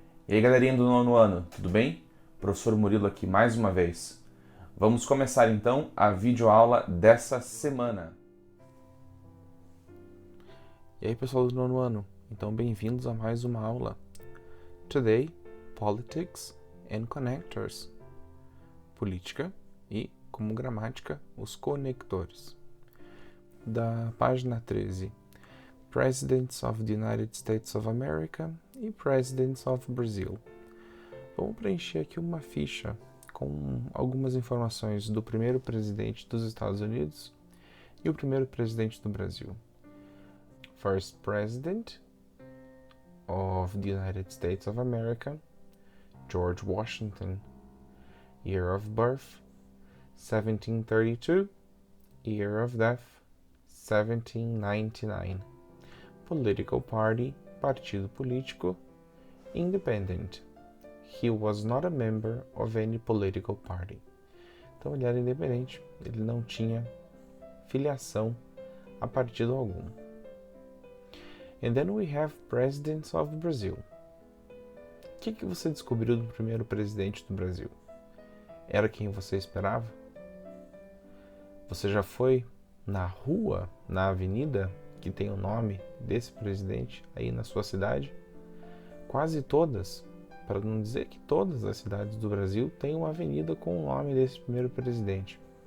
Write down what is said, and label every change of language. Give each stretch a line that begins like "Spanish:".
Portuguese: E aí, galerinha do nono ano, tudo bem? Professor Murilo aqui mais uma vez. Vamos começar então a videoaula dessa semana. E aí, pessoal do nono ano, então bem-vindos a mais uma aula.
English: Today, Politics and Connectors.
Portuguese: Política e, como gramática, os conectores. Da página 13,
English: Presidents of the United States of America e Presidents of Brazil.
Portuguese: Vamos preencher aqui uma ficha com algumas informações do primeiro presidente dos Estados Unidos e o primeiro presidente do Brasil.
English: First President of the United States of America, George Washington. Year of birth, 1732. Year of death, 1799. Political party,
Portuguese: partido político,
English: independent. He was not a member of any political party.
Portuguese: Então ele era independente, ele não tinha filiação a partido algum.
English: And then we have presidents of Brazil.
Portuguese: O que você descobriu do primeiro presidente do Brasil? Era quem você esperava? Você já foi na rua, na avenida que tem o nome desse presidente aí na sua cidade? Quase todas, para não dizer que todas as cidades do Brasil têm uma avenida com o nome desse primeiro presidente.